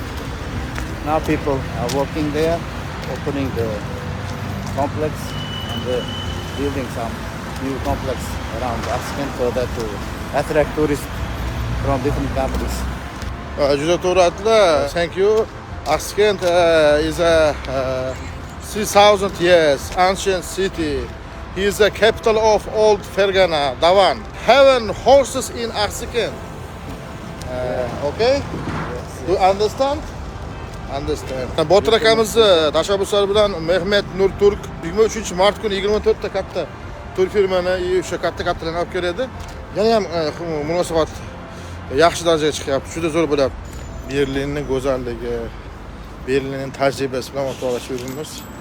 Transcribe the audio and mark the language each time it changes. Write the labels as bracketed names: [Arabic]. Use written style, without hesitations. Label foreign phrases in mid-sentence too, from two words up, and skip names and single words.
[English] Now people are working there, opening the complex and building some new complex around Axsiken so that to attract tourists from different countries. [Uzbek] Juda to'g'ri aytdilar. [English] Thank you. Axsiken is a 3000 years ancient city. He is the capital of old Fergana, Dawan. Heaven horses in Axsiken. Okay? Do you understand? Understand. [Uzbek] Botir akamiz tashabbuslari bilan Mehmet Nur Turk 23-mart kuni 24 ta katta tur firmani o'sha kattalarni olib keladi. Yana ham munosabat yaxshi darajaga chiqyapti. Juda zo'r bo'ladi. Berlinning go'zalligi, Berlinning tajribasi bilan o'rtoqlashib yuribmiz.